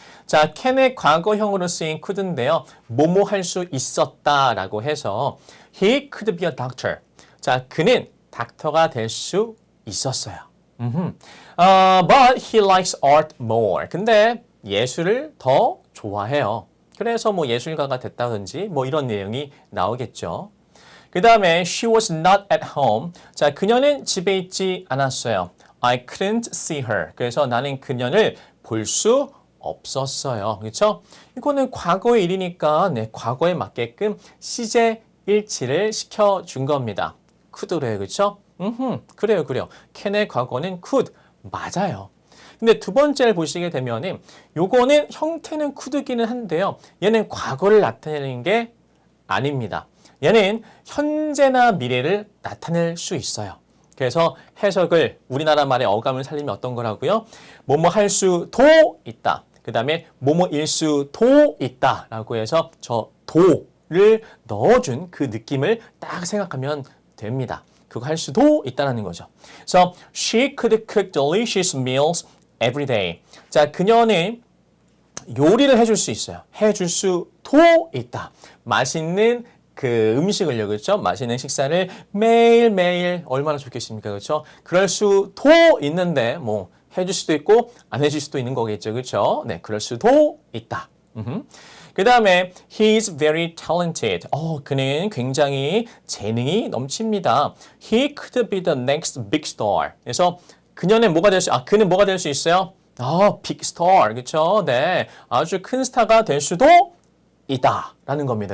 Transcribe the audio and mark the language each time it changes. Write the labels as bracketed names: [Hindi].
[Korean] 자, can의 과거형으로 쓰인 could인데요. 뭐뭐 할 수 있었다라고 해서 [English] he could be a doctor. [Korean] 자, 그는 닥터가 될 수 있었어요. [English] But he likes art more. [Korean] 근데 예술을 더 좋아해요. 그래서 뭐 예술가가 됐다든지 뭐 이런 내용이 나오겠죠. 그 다음에 [English] she was not at home. [Korean] 자, 그녀는 집에 있지 않았어요. [English] I couldn't see her. [Korean] 그래서 나는 그녀를 볼 수 없었어요. 그렇죠? 이거는 과거의 일이니까 네, 과거에 맞게끔 시제 일치를 시켜준 겁니다. could래요. 그렇죠? 그래요. can의 과거는 could. 맞아요. 근데 두 번째를 보시게 되면은 요거는 형태는 could기는 한데요. 얘는 과거를 나타내는 게 아닙니다. 얘는 현재나 미래를 나타낼 수 있어요. 그래서 해석을 우리나라 말의 어감을 살리면 어떤 거라고요? 뭐뭐 할 수도 있다. 그 다음에 뭐뭐일 수도 있다 라고 해서 저 도를 넣어준 그 느낌을 딱 생각하면 됩니다. 그거 할 수도 있다는 거죠. [English] So she could cook delicious meals every day. [Korean] 자, 그녀는 요리를 해줄 수 있어요. 해줄 수도 있다. 맛있는 그 음식을요, 그렇죠? 맛있는 식사를 매일매일 얼마나 좋겠습니까, 그렇죠? 그럴 수도 있는데 뭐 해줄 수도 있고 안 해줄 수도 있는 거겠죠, 그렇죠? 네, 그럴 수도 있다. 그 다음에 [English] he's very talented. [Korean] 그는 굉장히 재능이 넘칩니다. [English] He could be the next big star. [Korean] 그래서 그는 뭐가 될 수 있어요? big star. 그렇죠? 네. 아주 큰 스타가 될 수도 있다라는 겁니다.